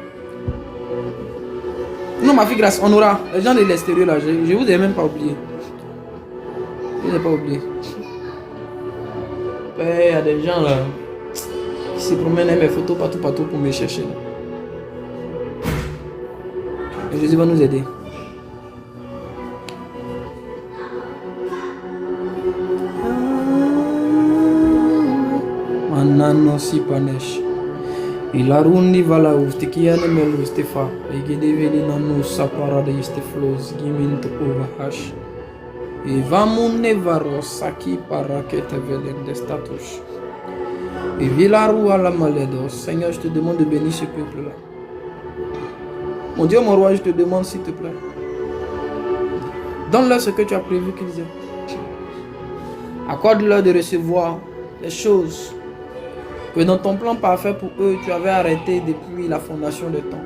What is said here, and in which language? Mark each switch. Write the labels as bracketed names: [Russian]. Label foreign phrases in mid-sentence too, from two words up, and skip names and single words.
[French] Non, ma fille, grâce, on aura. Les gens de l'extérieur là, je vous ai même pas oublié. Je n'ai pas oublié. Il y a des gens là. qui se promènent avec mes photos partout pour me chercher. Et Jésus va nous aider. Manano si panesh. Ilarundi vala ustikiane melu stefa. Egedeveli nano sapara de isteflos gimint overhash. Et vamune varo saki parakete velen de status. Et vilaru à la maledo. Seigneur, je te demande de bénir ce peuple-là. Mon Dieu, mon roi, je te demande s'il te plaît. Donne-leur ce que tu as prévu qu'ils aient. Accorde-leur de recevoir les choses que dans ton plan parfait pour eux, tu avais arrêté depuis la fondation des temps.